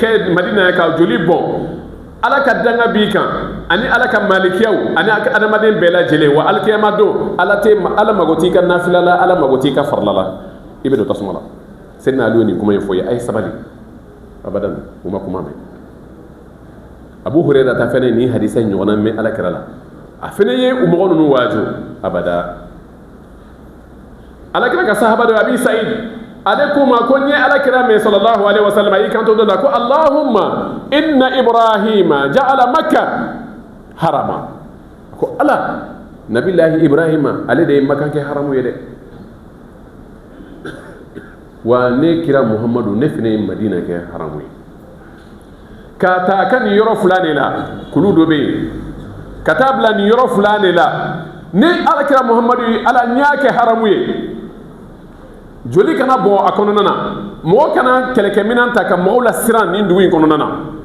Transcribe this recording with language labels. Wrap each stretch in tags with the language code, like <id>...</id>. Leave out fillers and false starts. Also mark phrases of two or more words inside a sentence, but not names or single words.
<bm>kɛ madina ka joli bɔn ala ka danga b'i kan ani ala ka malikiyaw ani adamaden bɛɛ lajɛlen wa alikiyama don ala mago t'i ka nafila la ala mago t'i ka farila la i bɛ don tasuma la sɛdina aliyu nin kuma in fɔ ye a ye sabali abadan u ma kuma mɛn abu hurayra ta fɛnɛ nin hadisa ɲɔgɔnna mɛn ala kira la a fɛnɛ ye u mɔgɔ ninnu waaju abada ala kira ka sahaba dɔ abi sa'id ale ko ma ko n ye ala kira mɛn</bm> <ar>صلى الله عليه وسلم</ar> <bm>a y'i kanto dɔ la ko</bm> <ar>اللهم إن إبراهيم جعل مكة حرما</ar> <bm>ko ala nabilahi ibrahima ale de ye makka kɛ haramu ye dɛ wa ne kira muhammadu ne fana ye madina kɛ haramu ye ka taa ka nin yɔrɔ fila de la kulu dɔ bɛ yen ka taa bila nin yɔrɔ fila de la ni ala kira muhammadu ye ala n y'a kɛ haramu ye joli kana bɔn a kɔnɔna na mɔgɔ kana kɛlɛkɛminɛn ta ka mɔgɔw la siran nin dugu in kɔnɔna na</bm>